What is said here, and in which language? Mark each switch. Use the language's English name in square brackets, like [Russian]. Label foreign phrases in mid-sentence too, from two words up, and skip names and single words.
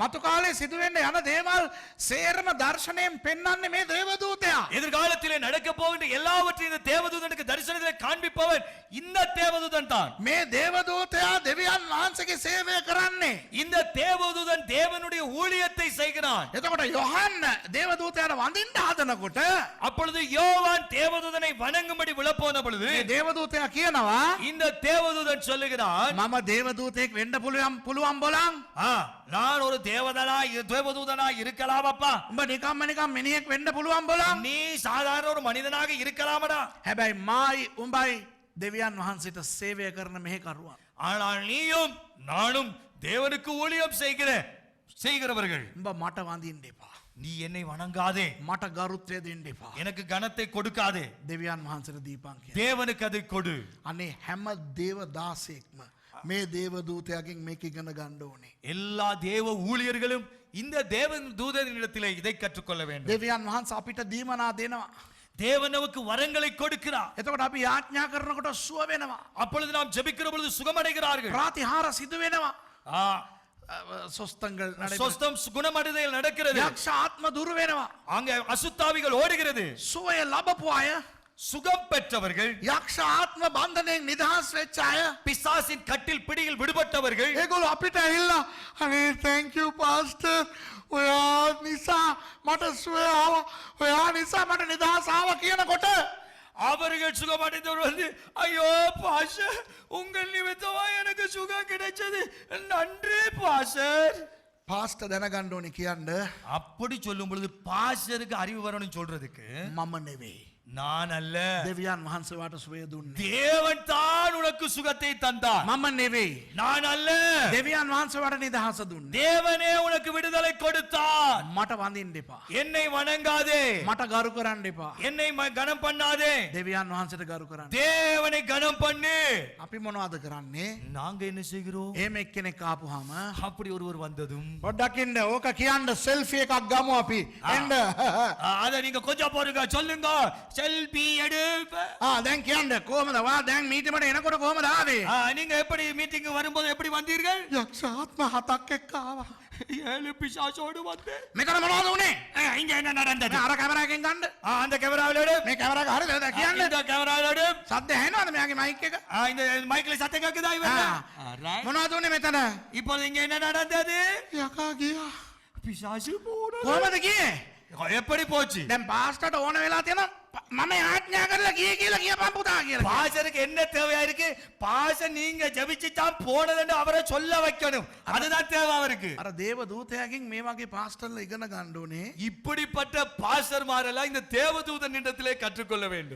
[Sinhala] මතු කාලේ සිදුවෙන්න යන දේවල් සේරම දර්ශනයෙන් පෙන්වන්නේ මේ දේවදූතයා. [Tamil] எதிர்காலத்திலே நடக்க போகின்ற எல்லாவற்றையும் இந்த தேவதூதனுக்கு தரிசனத்திலே காண்பிப்பவன் இந்த தேவதூதன் தான். [Sinhala] මේ දේවදූතයා දෙවියන් වහන්සේගේ සේවය කරන්නේ. [Tamil] இந்த தேவதூதன் தேவனுடைய ஊழியத்தை செய்கிறான். [Sinhala] එතකොට යොහන්න දේවදූතයාට වඳින්න හදනකොට [Tamil] அப்பொழுது யோவான் தேவதூதனை வணங்கும்படி விழப்போன பொழுது [Sinhala] මේ දේවදූතයා කියනවා [Tamil] இந்த தேவதூதன் சொல்லுகிறான், [Sinhala] මම දේවදූතයෙක් වෙන්න පුළුවන් බොලන්. [Tamil] நான் ஒரு தேவதூதனா இருக்கலாம் அப்பா. [Sinhala] උඹ නිකම්ම මිනිහෙක් වෙන්න පුළුවන් බොලන්. [Tamil] நீ சாதாரண ஒரு மனிதனாக இருக்கலாமடா. [Sinhala] හැබැයි මායි උඹයි දෙවියන් වහන්සේට සේවය කරන මෙහෙ කරුවා. [Tamil] ஆனால் நீயும் நானும் தேவனுக்கு ஊழியம் செய்கிறவர்கள். [Sinhala] උඹ මට වඳින්න එපා. [Tamil] நீ என்னை வணங்காதே, [Sinhala] මට ගරුත්වය දෙන්න එපා. [Tamil] எனக்கு கனத்தை கொடுக்காதே, [Sinhala] දෙවියන් වහන්සේට දීපන් කියලා. [Tamil] தேவனுக்கு அதை கொடு. [Sinhala] අනේ හැම දේවදාසෙක්ම මේ දේවදූතයාගෙන් මේක ඉගෙන ගන්න ඕනේ. [Tamil] எல்லா தேவ ஊழியர்களும் இந்த தேவன் தூதனிடத்திலே இதை கற்றுக்கொள்ள வேண்டும். [Sinhala] දෙවියන් වහන්සේ අපිට දීමනා දෙනවා. [Tamil] தேவன் நமக்கு வரங்களை கொடுக்கிறார். [Sinhala] එතකොට අපි යාඥා කරනකොට සුව වෙනවා. [Tamil] அப்பொழுது நாம் ஜெபிக்கிற பொழுது சுகமடைகிறார்கள். [Sinhala] ප්‍රාතිහාර සිදු වෙනවා. ஆ, [Tamil] சொஸ்தங்கள் நடைபெறும். சொஸ்தம் குணமடைதல் நடக்கிறது. [Sinhala] යක්ෂ ආත්ම දුර වෙනවා. [Tamil] அங்க அசுத்தாவிகள் ஓடுகிறது. [Sinhala] සුවය ලබපු අය, [Tamil] சுகம் பெற்றவர்கள், [Sinhala] යක්ෂ ආත්ම බන්ධනයෙන් නිදහස් වෙච්ච අය, [Tamil] பிசாசின் கட்டில் பிடியில் விடுபட்டவர்கள் [Sinhala] ඒගොල්ලෝ අපිට ඇවිල්ලා අනේ [English] thank you pastor [Sinhala] ඔයා නිසා මට සුවය ආවා, ඔයා නිසා මට නිදහස් ආවා කියනකොට [Tamil] அவர்கள் சுகமடைந்தவர் வந்து, ஐயோ பாஸ்டர், உங்கள் நிமித்தமா எனக்கு சுகம் கிடைச்சது, நன்றி பாஸ்டர். [Sinhala] පාස්ටර් දැනගන්න ඕනේ කියන්න [Tamil] அப்படி சொல்லும் பொழுது பாஸ்டருக்கு அறிவு வரணும் சொல்றதுக்கு, [Sinhala] මම නෙවෙයි. [Tamil] நான் அல்ல, [Sinhala] දෙවියන් වහන්සේ වාට සුවය දුන්නේ. [Tamil] தேவன் தான் உனக்கு சுகத்தை தந்தார். [Sinhala] මම නෙවෙයි. [Tamil] நான் அல்ல, [Sinhala] දෙවියන් වහන්සේ වාට නිදහස දුන්නේ. [Tamil] தேவனே உனக்கு விடுதலை கொடுத்தார். [Sinhala] මට වඳින්න එපා. [Tamil] என்னை வணங்காதே, [Sinhala] මට ගරු කරන්න එපා. [Tamil] என்னை கனம் பண்ணாதே, [Sinhala] දෙවියන් වහන්සේට ගරු කරන්න. [Tamil] தேவனை கனம் பண்ணு. [Sinhala] අපි මොනවද කරන්නේ? [Tamil] நாங்க என்ன செய்கிறோம்? [Sinhala] එහෙම එක්කෙනෙක් ආපුවාම [Tamil] அப்படி ஒருவர் வந்ததும் [Sinhala] පොඩ්ඩක් ඉන්න ඕක කියන්න සෙල්ෆි එකක් ගමු අපි. එන්න. [Tamil] அத நீங்க கொஞ்சம் போருங்க, சொல்லுங்க. செல்பி எடு. [Sinhala] දැන් කියන්න කොහමද? වා දැන් මීටිමට එනකොට කොහමද ආවේ? [Tamil] நீங்க எப்படி மீட்டிங் வரும்போது எப்படி வந்தீர்கள்? [Sinhala] යක්ෂ ආත්ම 7ක් එක්ක ආවා. [Tamil] 7 பிசாசோடு வந்தேன். [Sinhala] මෙතන මොනවද උනේ? [Tamil] இங்க என்ன நடந்தது? [Sinhala] අර කැමරා එකෙන් ගන්න. [Tamil] அந்த கேமராவில எடு. [Sinhala] මේ කැමරා එක හරියද කියන්න? [Tamil] இந்த கேமராவில எடு. [Sinhala] සද්ද ඇහෙනවද මෙයාගේ මයික් එක? [Tamil] இந்த மைக்ல சத்தம் கேக்குதா இவங்க? [Sinhala] මොනවද උනේ මෙතන? [Tamil] இப்போ இங்க என்ன நடந்தது? [Sinhala] යකා ගියා. [Tamil] பிசாசு போனது. [Sinhala] කොහමද ගියේ? [Tamil] எப்படி போச்சு? [Sinhala] දැන් පාස්ටර්ට ඕන වෙලා තියෙනවා මම ආඥා කරලා ගියේ කියලා කියපන් පුතා කියලා. [Tamil] பாசருக்கு என்ன தேவையா இருக்கு? பாச நீங்க ஜெபிச்சு தான் போனதுன்னு அவரை சொல்ல வைக்கணும். அதுதான் தேவை அவருக்கு. [Sinhala] අර දේව දූතයාගෙන් මේ වගේ පාස්ටර්ලා ඉගෙන ගන්න ඕනේ. [Tamil] இப்படிப்பட்ட பாஸ்டர்மாரெல்லாம் இந்த தேவதூதன் இடத்திலே கற்றுக்கொள்ள வேண்டும்.